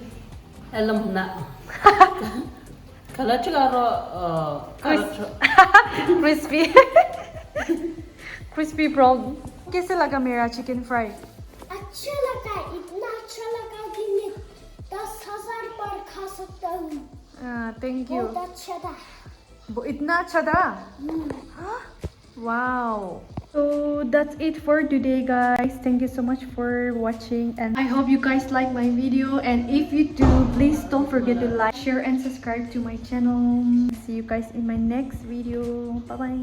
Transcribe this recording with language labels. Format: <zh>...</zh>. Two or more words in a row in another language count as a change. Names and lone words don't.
<en>Alam na. Kala chigaro Crispy. Crispy brown.</en> <hi>कैसे लगा मेरा चिकन फ्राई? अच्छा लगा, इतना अच्छा लगा कि मैं 10,000 बार खा सकता हूँ.</hi> <en>Thank you.</en> <hi>बहुत अच्छा था. वो इतना अच्छा था?</hi> <en>Wow. So that's it for today, guys. Thank you so much for watching, and I hope you guys like my video, and if you do, please don't forget to like, share and subscribe to my channel. See you guys in my next video.</en>